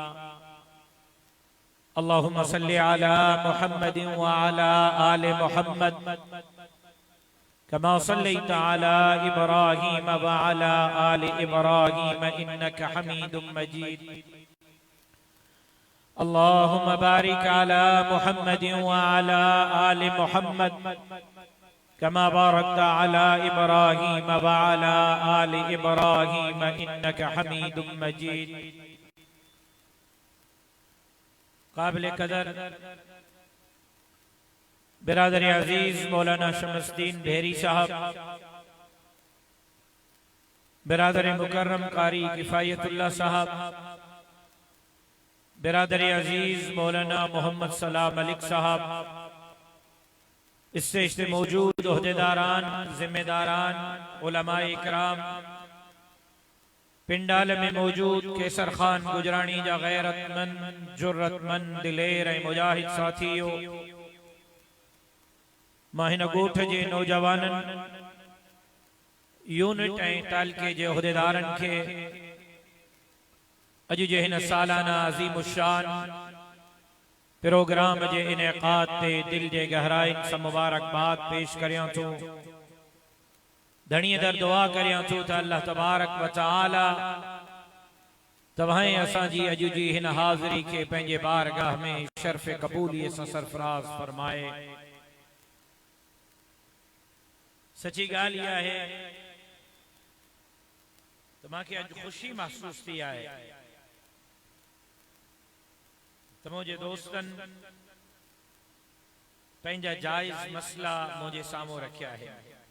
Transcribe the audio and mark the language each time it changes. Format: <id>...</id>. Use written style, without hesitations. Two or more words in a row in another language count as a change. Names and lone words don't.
<ar>اللهم صل على محمد و على آل محمد كما صليت على إبراهيم و على آل إبراهيم إنك حميد مجيد. اللهم بارك على محمد و على آل محمد كما باركت على إبراهيم و على آل إبراهيم إنك حميد مجيد.</ar> <ur>قابل قدر برادر عزیز مولانا شمس الدین بھیری صاحب، برادر مکرم قاری کفایت اللہ صاحب، برادر عزیز مولانا محمد سلام ملک صاحب, اس سے اشتے موجود عہدیداران، ذمہ داران، علمائے اکرام، پنڈال میں موجود کیسر خان گجرانی جا غیرتمند جرأتمند دلیر مجاہد ساتھیوں,</ur> <sd>माहिन गोठ जे नौजवानन यूनिट ऐं तालके जे उहदेदारन के अज जे हिन सालाना अज़ीमुश्शान प्रोग्राम जे इनेकाद ते दिल जे गहराइन सां मुबारकबाद पेश करियां थो। धणीअ दर दुआ करियां थो त</sd> <ar>الله تبارك وتعالى</ar> <sd>तव्हां असांजी अॼु जी हिन हाज़िरी के पंहिंजे बारगाह में शर्फ़ क़बूलियत सां सरफराज़ फरमाए। सची ॻाल्हि इहा आहे त मूंखे अॼु ख़ुशी महसूस थी आहे त मुंहिंजे दोस्तनि पंहिंजा जाइज़ मसला मुंहिंजे साम्हूं रखिया आहिनि।</sd>